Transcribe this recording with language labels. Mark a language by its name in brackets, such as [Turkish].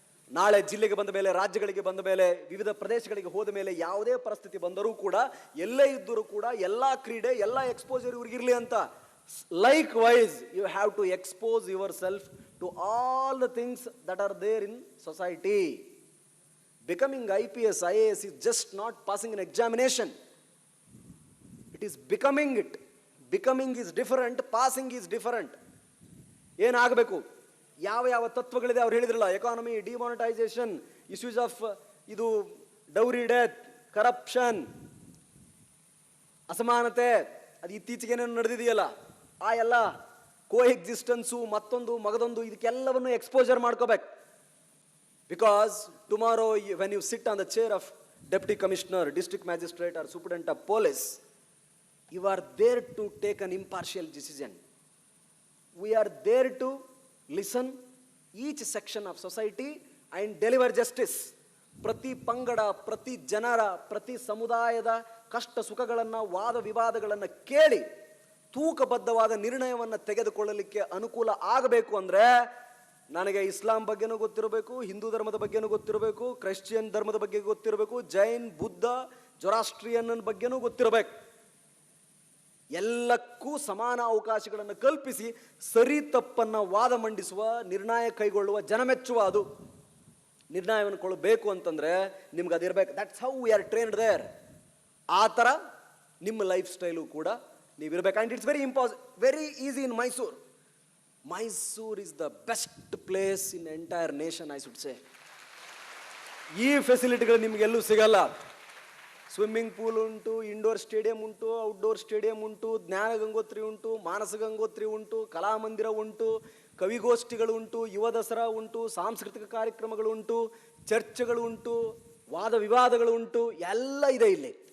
[Kannada] ನಾಳೆ ಜಿಲ್ಲೆಗೆ ಬಂದ ಮೇಲೆ, ರಾಜ್ಯಗಳಿಗೆ ಬಂದ ಮೇಲೆ, ವಿವಿಧ ಪ್ರದೇಶಗಳಿಗೆ ಹೋದ ಮೇಲೆ ಯಾವುದೇ ಪರಿಸ್ಥಿತಿ ಬಂದರೂ ಕೂಡ, ಎಲ್ಲೇ ಇದ್ದರೂ ಕೂಡ, ಎಲ್ಲ ಕ್ರೀಡೆ, ಎಲ್ಲ ಎಕ್ಸ್ಪೋಜರ್ ಇವ್ರಿಗಿರಲಿ ಅಂತ. [English] Likewise you have to expose yourself to all the things that are there in society. Becoming IPS, IAS is just not passing an examination. It is becoming it. Becoming is different, passing is different. [Kannada] ಏನಾಗಬೇಕು, ಯಾವ ತತ್ವಗಳಿದೆ ಅವ್ರು ಹೇಳಿದ್ರಲ್ಲ, economy, demonetisation, issues of ಇದು dowry death, corruption, ಅಸಮಾನತೆ, ಅದು ಇತ್ತೀಚೆಗೇನೇನು ನಡೆದಿದೆಯಲ್ಲ, ಆ ಎಲ್ಲ ಕೋ existence, ಮತ್ತೊಂದು ಮಗದೊಂದು, ಇದಕ್ಕೆಲ್ಲವನ್ನು ಎಕ್ಸ್ಪೋಜರ್ ಮಾಡ್ಕೋಬೇಕು. [English] Because tomorrow when you sit on the chair of deputy commissioner, district magistrate or superintendent of police, you are there to take an impartial decision. We are there to listen each section of society and deliver justice. [Kannada] ಪ್ರತಿ ಪಂಗಡ, ಪ್ರತಿ ಜನರ, ಪ್ರತಿ ಸಮುದಾಯದ ಕಷ್ಟ ಸುಖಗಳನ್ನು, ವಾದ ವಿವಾದಗಳನ್ನು ಕೇಳಿ ತೂಕಬದ್ಧವಾದ ನಿರ್ಣಯವನ್ನು ತೆಗೆದುಕೊಳ್ಳಲಿಕ್ಕೆ ಅನುಕೂಲ ಆಗಬೇಕು ಅಂದರೆ ನನಗೆ ಇಸ್ಲಾಂ ಬಗ್ಗೆನೂ ಗೊತ್ತಿರಬೇಕು, ಹಿಂದೂ ಧರ್ಮದ ಬಗ್ಗೆನೂ ಗೊತ್ತಿರಬೇಕು, ಕ್ರಿಶ್ಚಿಯನ್ ಧರ್ಮದ ಬಗ್ಗೆ ಗೊತ್ತಿರಬೇಕು, ಜೈನ್, ಬುದ್ಧ, ಜೊರಾಸ್ಟ್ರಿಯನ್ ಬಗ್ಗೆನೂ ಗೊತ್ತಿರಬೇಕು. ಎಲ್ಲಕ್ಕೂ ಸಮಾನ ಅವಕಾಶಗಳನ್ನು ಕಲ್ಪಿಸಿ ಸರಿ ತಪ್ಪನ್ನು ವಾದ ಮಂಡಿಸುವ, ನಿರ್ಣಯ ಕೈಗೊಳ್ಳುವ, ಜನಮೆಚ್ಚುವ ಅದು ನಿರ್ಣಯವನ್ನು ಕೊಳ್ಳಬೇಕು ಅಂತಂದ್ರೆ ನಿಮ್ಗೆ ಅದಿರಬೇಕು. [English] That's how we are trained there. [Kannada] ಆ ಥರ ನಿಮ್ಮ ಲೈಫ್ ಸ್ಟೈಲು ಕೂಡ ನೀವಿರಬೇಕು. [English] And it's very easy in Mysuru. Mysore is the best place in the entire nation, I should say. [Kannada] ಈ ಫೆಸಿಲಿಟಿಗಳು ನಿಮಗೆಲ್ಲೂ ಸಿಗಲ್ಲ. ಸ್ವಿಮ್ಮಿಂಗ್ ಪೂಲ್ ಉಂಟು, ಇಂಡೋರ್ ಸ್ಟೇಡಿಯಂ ಉಂಟು, ಔಟ್ಡೋರ್ ಸ್ಟೇಡಿಯಂ ಉಂಟು, ಜ್ಞಾನ ಗಂಗೋತ್ರಿ ಉಂಟು, ಮಾನಸ ಗಂಗೋತ್ರಿ ಉಂಟು, ಕಲಾಮಂದಿರ ಉಂಟು, ಕವಿಗೋಷ್ಠಿಗಳು ಉಂಟು, ಯುವ ದಸರಾ ಉಂಟು, ಸಾಂಸ್ಕೃತಿಕ ಕಾರ್ಯಕ್ರಮಗಳು ಉಂಟು, ಚರ್ಚ್ಗಳು ಉಂಟು, ವಾದ ವಿವಾದಗಳು ಉಂಟು, ಎಲ್ಲ ಇದೆ ಇಲ್ಲಿ.